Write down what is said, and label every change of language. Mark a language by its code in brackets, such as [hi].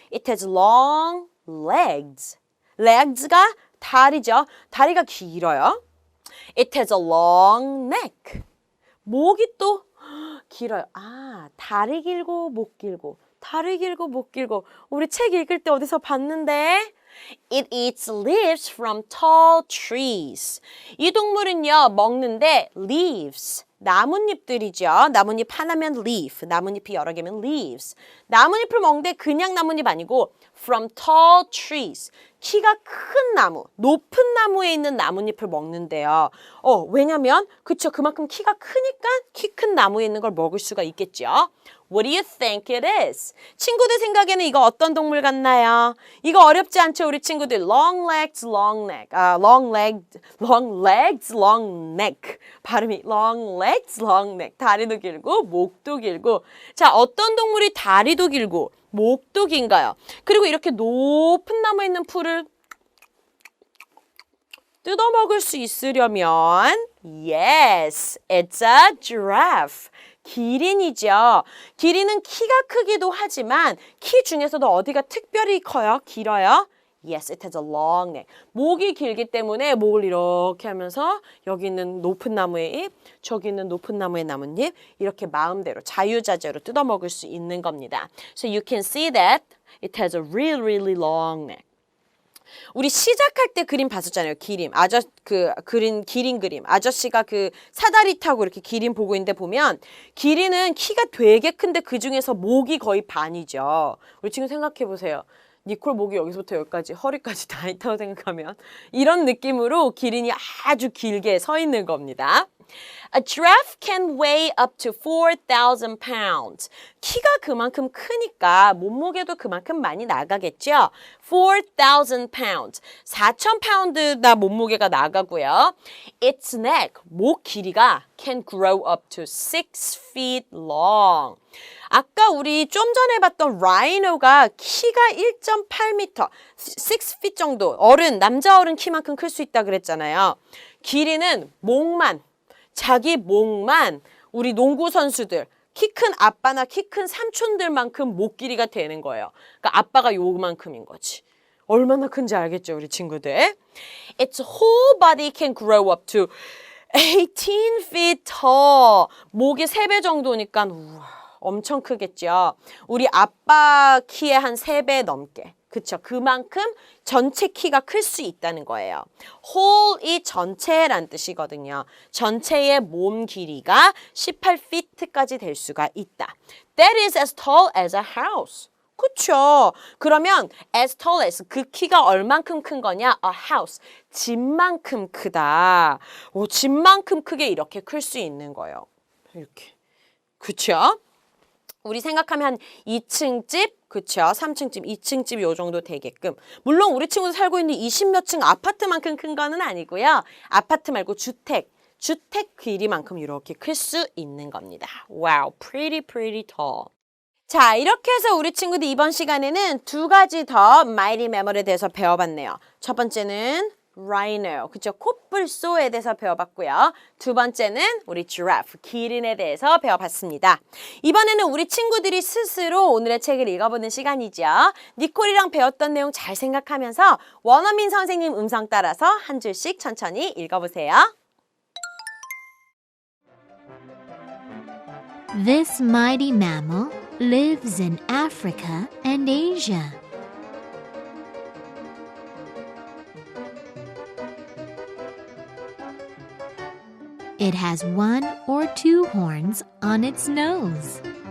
[en] It has long legs. legs가 [ko] 다리죠. 다리가 길어요. [en] It has a long neck. [ko] 목이 또 길어요. 아, 다리 길고 목 길고 다리 길고 목 길고 우리 책 읽을 때 어디서 봤는데? [en] It eats leaves from tall trees. [ko] 이 동물은요, 먹는데 leaves. 나뭇잎들이죠. 나뭇잎 하나면 leaf, 나뭇잎이 여러 개면 leaves. 나뭇잎을 먹는데 그냥 나뭇잎 아니고 [en] from tall trees. [ko] 키가 큰 나무, 높은 나무에 있는 나뭇잎을 먹는데요. 왜냐면 그쵸, 그만큼 키가 크니까 키 큰 나무에 있는 걸 먹을 수가 있겠죠. [en] What do you think it is? [ko] 친구들 생각에는 이거 어떤 동물 같나요? 이거 어렵지 않죠, 우리 친구들? [en] Long legs, long neck. long legs, long neck. [ko] 발음이 [en] long legs, long neck. [ko] 다리도 길고 목도 길고. 자, 어떤 동물이 다리도 길고 목도 긴가요? 그리고 이렇게 높은 나무에 있는 풀을 뜯어먹을 수 있으려면 [en] Yes, it's a giraffe. [ko] 기린이죠. 기린은 키가 크기도 하지만 키 중에서도 어디가 특별히 커요? 길어요? [en] Yes, it has a long neck. [ko] 목이 길기 때문에 목을 이렇게 하면서 여기 있는 높은 나무의 잎, 저기 있는 높은 나무의 나뭇잎 이렇게 마음대로 자유자재로 뜯어먹을 수 있는 겁니다. [en] So you can see that it has a really long neck. [ko] 우리 시작할 때 그림 봤었잖아요. 기린. 기린 그림. 아저씨가 그 사다리 타고 이렇게 기린 보고 있는데 보면 기린은 키가 되게 큰데 그 중에서 목이 거의 반이죠. 우리 지금 생각해 보세요. 니콜 목이 여기서부터 여기까지 허리까지 다 있다고 생각하면 이런 느낌으로 기린이 아주 길게 서 있는 겁니다. [en] A giraffe can weigh up to 4,000 pounds. [ko] 키가 그만큼 크니까 몸무게도 그만큼 많이 나가겠죠. [en] 4,000 pounds. [ko] 4,000 파운드나 몸무게가 나가고요. [en] Its neck, [ko] 목 길이가 [en] can grow up to 6 feet long. [ko] 아까 우리 좀 전에 봤던 라이노가 키가 1.8m, 6 feet 정도, 남자 어른 키만큼 클 수 있다 그랬잖아요. 길이는 자기 목만 우리 농구 선수들, 키 큰 아빠나 키 큰 삼촌들만큼 목 길이가 되는 거예요. 그러니까 아빠가 요만큼인 거지. 얼마나 큰지 알겠죠, 우리 친구들? [en] Its whole body can grow up to 18 feet tall. [ko] 목이 3배 정도니까 우와, 엄청 크겠죠. 우리 아빠 키의 한 3배 넘게. 그쵸? 그만큼 전체 키가 클 수 있다는 거예요. whole이 전체란 뜻이거든요. 전체의 몸 길이가 18feet까지 될 수가 있다. [en] That is as tall as a house. [ko] 그쵸? 그러면 [en] as tall as [ko] 그 키가 얼만큼 큰 거냐? [en] A house. [ko] 집만큼 크다. 집만큼 크게 이렇게 클 수 있는 거예요. 이렇게. 그쵸? 우리 생각하면 한 2층 집, 그쵸? 3층 집, 2층 집 요 정도 되게끔. 물론 우리 친구들 살고 있는 20몇 층 아파트만큼 큰 거는 아니고요. 아파트 말고 주택 길이만큼 이렇게 클 수 있는 겁니다. [en] Wow, pretty tall. [ko] 자, 이렇게 해서 우리 친구들 이번 시간에는 2가지 더 mighty mammal에 대해서 배워봤네요. 첫 번째는 rhino, 그쵸? 코뿔소에 대해서 배워봤고요. 두 번째는 우리 giraffe, 기린에 대해서 배워봤습니다. 이번에는 우리 친구들이 스스로 오늘의 책을 읽어보는 시간이죠. 니콜이랑 배웠던 내용 잘 생각하면서 원어민 선생님 음성 따라서 한 줄씩 천천히 읽어보세요. [en] This mighty mammal lives in Africa and Asia. It has 1 or 2 horns on its nose.